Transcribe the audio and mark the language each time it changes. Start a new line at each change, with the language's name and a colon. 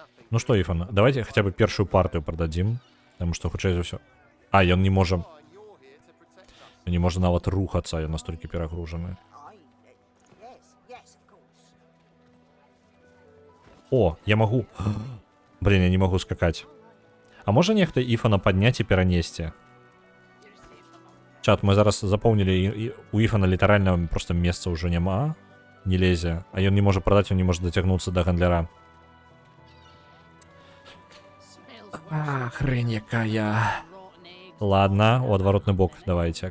Russian: Ну что, Ифан, давайте хотя бы первую партию продадим. Потому что
Belarusian: хутчэй за ўсё. Ён не можа... Не можа нават рухацца, ён настолькі перагружаны.
Russian: О, я могу... Блин, я не могу скакать.
Belarusian: А можа нехта Ифана падняць і перанесці?
Russian: Чат, мы зараз запомнили, у Ифана литерально просто места уже нема, не лезе, а он не может продать, он не может дотягнуться до гандляра. Хрень якая. Ладно, у отворотный бок давайте.